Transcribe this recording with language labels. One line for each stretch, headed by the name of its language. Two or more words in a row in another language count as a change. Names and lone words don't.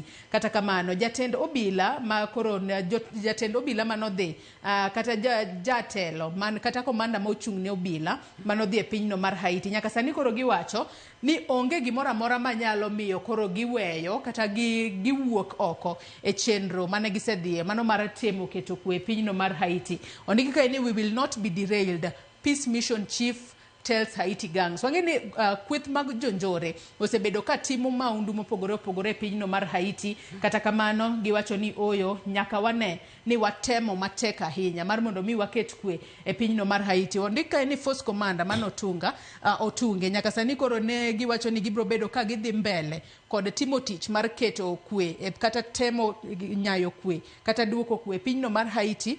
Luo (Kenya and Tanzania): Kata kamano jatend obila ma koro jatend obila manodhi kata jatelo man kata komanda ma ochung' ne obila manodhi e pinyno mar Haiti nyaka sani koro giwacho ni onge gimoro amora manyalo miyo koro giweyo kata giwuok oko e chenro mane gisedhie mano mar temo keto kwe e pinyno mar Haiti. Ondiki kae ni
English: we will not be derailed, Peace Mission Chief tells Haiti gangs.
Luo (Kenya and Tanzania): Wangeni kweth mag jonjore osebedo ka timo maundu mopogore opogore e pinyno mar Haiti. Kata kamano giwacho ni oyo nyaka wane ni watemo matek ahinya mar mondo mi waket kwe e pinyno mar Haiti. Ondika ni
English: force commander
Luo (Kenya and Tanzania): mano otunge nyaka sani koro ne giwacho ni gibro bedo ka gidhi mbele kod timo tich mar keto kwe kata temo nyayo kwe kata duoko kwe e pinyno mar Haiti.